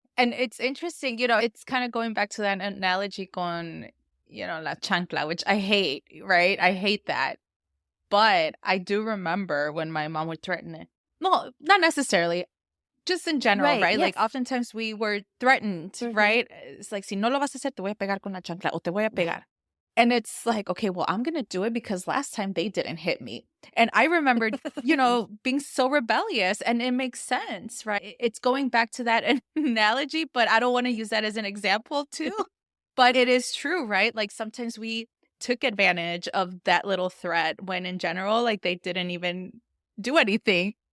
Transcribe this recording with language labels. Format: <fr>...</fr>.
<en>And it's interesting, it's kind of going back to that analogy con, la chancla, which I hate, right? I hate that. But I do remember when my mom would threaten it. No, not necessarily. Just in general, right? Yes. Like oftentimes we were threatened, right? It's like,</en> <es>si no lo vas a hacer, te voy a pegar con la chancla o te voy a pegar.</es> <en>And it's like, okay, well, I'm going to do it because last time they didn't hit me. And I remembered, being so rebellious, and it makes sense, right? It's going back to that analogy, but I don't want to use that as an example too. But it is true, right? Like sometimes we took advantage of that little threat when in general, like they didn't even do anything.</en>